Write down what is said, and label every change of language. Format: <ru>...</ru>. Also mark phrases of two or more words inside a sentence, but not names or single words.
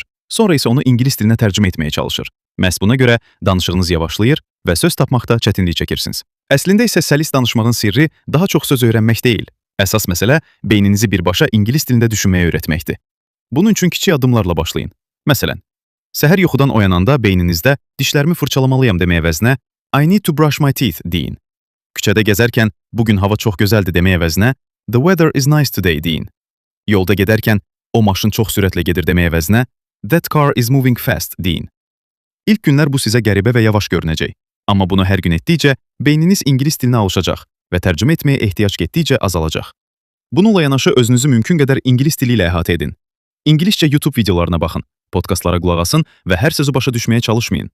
<az>Sonra isə onu İngilis dilinə tərcümə etməyə çalışır. Məhz buna görə danışığınız yavaşlayır və söz tapmaqda çətinlik çəkirsiniz. Əslində isə səlis danışmağın sirri daha çox söz öyrənmək deyil. Əsas məsələ beyninizi birbaşa İngilis dilində düşünməyə öyrətməkdir. Bunun üçün kiçik addımlarla başlayın. Məsələn, səhər yuxudan oyananda beyninizdə dişlərimi fırçalamalıyam demək əvəzinə</az> <en>I need to brush my teeth</en> <az>deyin. Küçədə gəzərkən bugün hava çox gözəldir demək əvəzinə</az> <en>the weather is nice today</en> <az>deyin. Yolda gedərkən o maşın çox sürətlə gedir demək əvəzinə</az> <en>that car is moving fast</en> <az>deyin. İlk günlər bu sizə qəribə və yavaş görünəcək. Amma bunu hər gün etdikcə beyniniz İngilis dilinə alışacaq və tərcümə etməyə ehtiyac getdikcə azalacaq. Bununla yanaşı özünüzü mümkün qədər İngilis dili ilə əhatə edin. İngiliscə YouTube videolarına baxın, podkastlara qulaq asın və hər sözü başa düşməyə çalışmayın.</az>